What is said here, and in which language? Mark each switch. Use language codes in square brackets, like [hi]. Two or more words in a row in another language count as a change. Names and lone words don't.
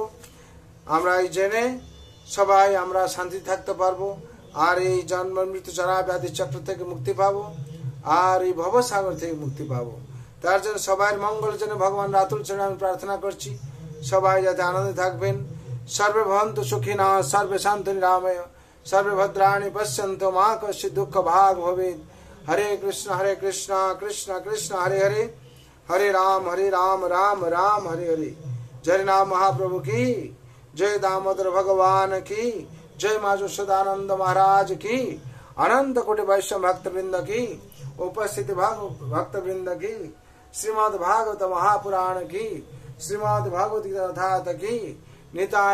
[bn] আমরা এই জেনে সবাই আমরা শান্তি থাকতে পারবো, আর এই জন্ম মৃত্যু চরা ব্যাধি চক্র থেকে মুক্তি পাবো, আর এই ভবসাগর থেকে মুক্তি পাবো। তার জন্য সবাই মঙ্গলের জন্য ভগবান রাতুল চরণে আমি প্রার্থনা করছি, সবাই যাতে আনন্দে থাকবেন। [sa] সর্বে ভবন্তু সুখিনঃ, সর্বে সন্তু নিরাময়, সর্বে ভদ্রাণি পশ্যন্তু, মা কশ্চিৎ দুঃখ ভাগ ভবেৎ। হরে কৃষ্ণ কৃষ্ণ কৃষ্ণ হরে হরে, হরে রাম রাম রাম হরে হরে। [hi] जय नाम महाप्रभु की जय, दामोदर भगवान की जय, माँ यशोदानंद महाराज की, अनंत कोटि वैष्णव भक्त वृंद की, उपस्थित भक्त वृंद की, श्रीमद् भागवत महापुराण की, श्रीमद् भागवत गीता की, निताय गौर प्रेमानंदे।